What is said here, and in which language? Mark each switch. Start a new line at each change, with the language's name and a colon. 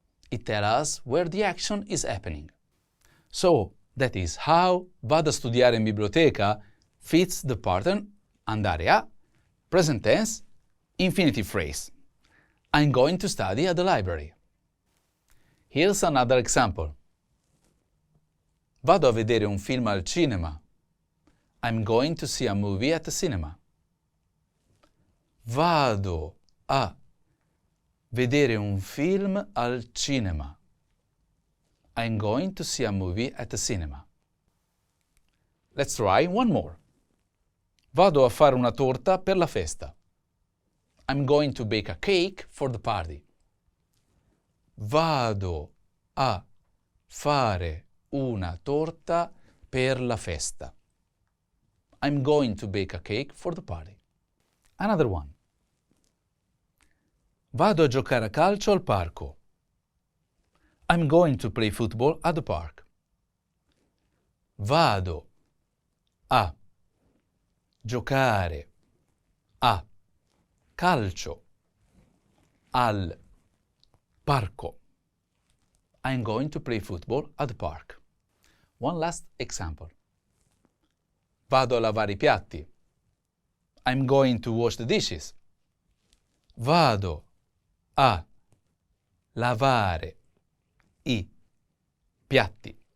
English: It tells us where the action is happening. So, that is how
Italian: vado a studiare in biblioteca
English: fits the pattern andare a, present tense, infinitive phrase. I'm going to study at the library. Here's another example.
Italian: Vado a vedere un film al cinema.
English: I'm going to see a movie at the cinema.
Italian: Vado a vedere un film al cinema.
English: I'm going to see a movie at the cinema. Let's try one more.
Italian: Vado a fare una torta per la festa.
English: I'm going to bake a cake for the party.
Italian: Vado a fare una torta per la festa.
English: I'm going to bake a cake for the party. Another one.
Italian: Vado a giocare a calcio al parco.
English: I'm going to play football at the park.
Italian: Vado a giocare a calcio al parco.
English: I'm going to play football at the park. One last example.
Italian: Vado a lavare i piatti.
English: I'm going to wash the dishes.
Italian: Vado a lavare i piatti.